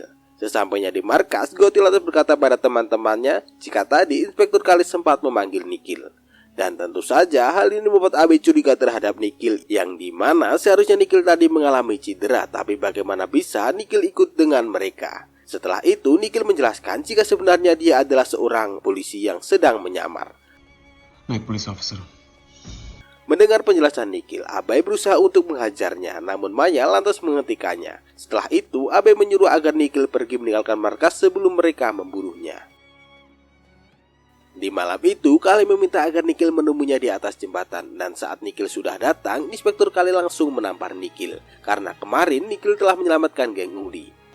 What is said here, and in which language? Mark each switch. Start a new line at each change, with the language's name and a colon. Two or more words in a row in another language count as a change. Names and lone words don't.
Indonesian: Sesampainya di markas, Gotti lantas berkata pada teman-temannya jika tadi Inspektur Kale sempat memanggil Nikhil. Dan tentu saja hal ini membuat Abe curiga terhadap Nikhil, yang dimana seharusnya Nikhil tadi mengalami cedera, tapi bagaimana bisa Nikhil ikut dengan mereka. Setelah itu Nikhil menjelaskan jika sebenarnya dia adalah seorang polisi yang sedang menyamar.
Hindi: मैं एक पुलिस ऑफिसर हूँ।
Indonesian: Mendengar penjelasan Nikhil, Abe berusaha untuk menghajarnya, namun Maya lantas menghentikannya. Setelah itu Abe menyuruh agar Nikhil pergi meninggalkan markas sebelum mereka membunuhnya. Di malam itu, Kale meminta agar Nikhil menemuinya di atas jembatan, dan saat Nikhil sudah datang, Inspektur Kale langsung menampar Nikhil, karena kemarin Nikhil telah menyelamatkan geng Ungli.